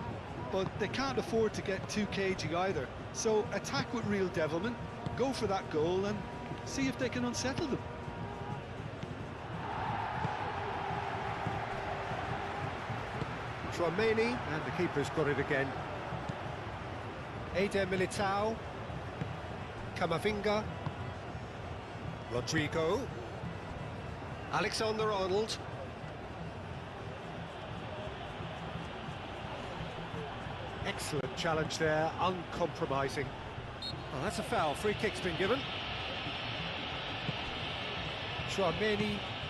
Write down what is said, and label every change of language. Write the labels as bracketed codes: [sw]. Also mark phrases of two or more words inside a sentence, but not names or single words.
[en] But they can't afford to get too cagey either. So attack with real devilment, go for that goal and see if they can unsettle them. Tchouaméni, and the keeper's got it again. Eder Militao. Camavinga. Rodrigo. Alexander-Arnold. Excellent challenge there, uncompromising. Oh, that's a foul. Free kick's been given. Tchouaméni.